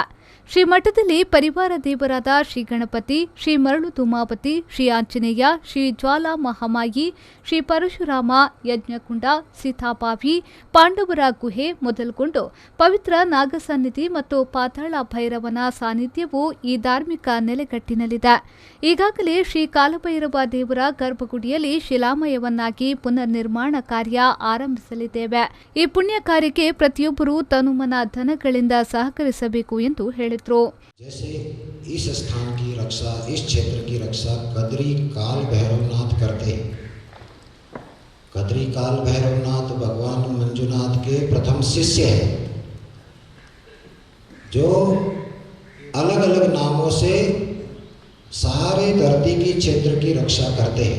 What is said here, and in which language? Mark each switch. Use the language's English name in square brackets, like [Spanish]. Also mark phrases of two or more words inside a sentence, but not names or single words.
[Kannada] ಶ್ರೀ ಮಠದಲ್ಲಿ ಪರಿವಾರ ದೇವರಾದ ಶ್ರೀ ಗಣಪತಿ, ಶ್ರೀ ಮರಳು ಧೂಮಾವತಿ, ಶ್ರೀ ಆಂಜನೇಯ, ಶ್ರೀ ಜ್ವಾಲಾ ಮಹಾಮಾಯಿ, ಶ್ರೀ ಪರಶುರಾಮ, ಯಜ್ಞಕುಂಡ, ಸೀತಾಬಾವಿ, ಪಾಂಡವರ ಗುಹೆ ಮೊದಲುಗೊಂಡು ಪವಿತ್ರ ನಾಗಸನ್ನಿಧಿ ಮತ್ತು ಪಾತಾಳ ಭೈರವನ ಸಾನ್ನಿಧ್ಯವು ಈ ಧಾರ್ಮಿಕ ನೆಲೆಗಟ್ಟಿನಲ್ಲಿದೆ. ಈಗಾಗಲೇ ಶ್ರೀ ಕಾಲಭೈರವ ದೇವರ ಗರ್ಭಗುಡಿಯಲ್ಲಿ ಶಿಲಾಮಯವನ್ನಾಗಿ ಪುನರ್ ನಿರ್ಮಾಣ ಕಾರ್ಯ ಆರಂಭಿಸಲಿದ್ದೇವೆ. ಈ ಪುಣ್ಯ ಕಾರ್ಯಕ್ಕೆ ಪ್ರತಿಯೊಬ್ಬರೂ ತನುಮನ ಧನಗಳಿಂದ ಸಹಕರಿಸಬೇಕು ಎಂದು ಹೇಳಿದರು. [Hindi] जैसे इस स्थान की रक्षा, इस क्षेत्र की रक्षा कद्री काल भैरवनाथ करते हैं। कद्री काल भैरवनाथ भगवान मंजुनाथ के प्रथम शिष्य हैं, जो अलग अलग नामों से सारे धरती की क्षेत्र की रक्षा करते हैं।